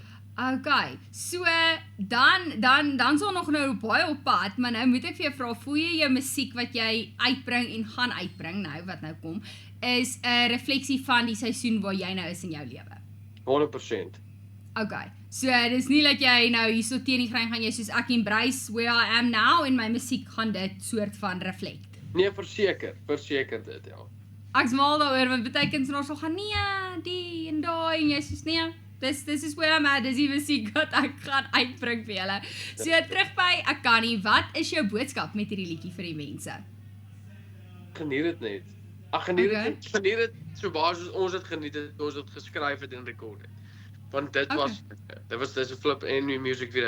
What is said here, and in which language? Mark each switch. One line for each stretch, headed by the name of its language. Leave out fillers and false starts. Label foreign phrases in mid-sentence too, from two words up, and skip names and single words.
Afrikaans: Okay, so dan sal nog nou baie op pad, maar nou moet ek vir jou vra, voel jy jou musiek wat jy uitbring en gaan uitbring nou, wat nou kom, is 'n refleksie van die seisoen waar jy nou is in jou lewe? 100%. Okay, so dis nie dat jy nou hierso teen die grein gaan jy soos ek
English: embrace where I am now,
Afrikaans: en my musiek gaan dit soort van reflect? Nee, verseker dit, ja. Ek's mal daaroor, want baie kunstenaars sal gaan, nee, die en daai, en jy sê nee,
English: this is where I'm at,
Afrikaans: dis die musiek wat ek gaan uitbring vir julle. So terug by ek kan nie, wat is jou boodskap met hierdie liedjie vir die mense? Geniet dit net. Geniet dit so baie soos ons dit geniet het, ons dit geskryf het en rekord het. Want dit was 'n flip en
English: new music video.